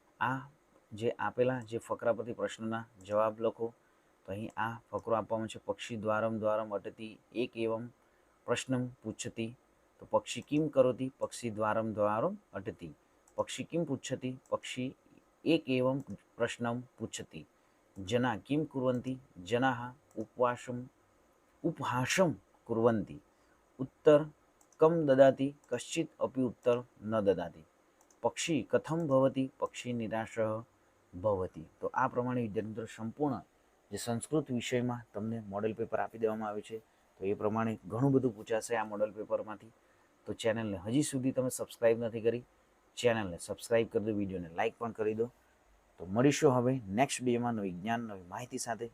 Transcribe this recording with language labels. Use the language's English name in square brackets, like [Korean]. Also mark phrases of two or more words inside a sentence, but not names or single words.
[Gujarati] આ જે આપેલા જે ફકરા પરથી પ્રશ્નના જવાબ લખો. તો અહીં આ ફકરો આપવામાં છે, [Sanskrit] पक्षी द्वारम द्वारम अटती एक एवम प्रश्नम पूछती. તો पक्षी किम करोती, पक्षी द्वारम द्वारम अटती. पक्षी किम पूछती, पक्षी एक एवम प्रश्नम पूछती. जना किं कुर्वन्ति, जनाः उपहासं कुर्वन्ति. उत्तर कं ददाति, कश्चित् अपि उत्तर न ददाति. पक्षी कथं भवति, पक्षी निराशः भवति. [Gujarati] तो આ પ્રમાણે વિદ્યાર્થી મિત્રો સંપૂર્ણ જે સંસ્કૃત વિષયમાં તમને મોડેલ પેપર આપી દેવામાં આવ્યું છે. તો એ પ્રમાણે ઘણું બધું પૂછાશે આ મોડેલ પેપરમાંથી. તો ચેનલને હજી સુધી તમે સબસ્ક્રાઈબ નથી કરી, ચેનલને સબસ્ક્રાઈબ કરી દો, વિડીયોને લાઇક પણ કરી દો. તો મળીશું હવે નેક્સ્ટ વિડીયોમાં નવી જ્ઞાન નવી માહિતી સાથે.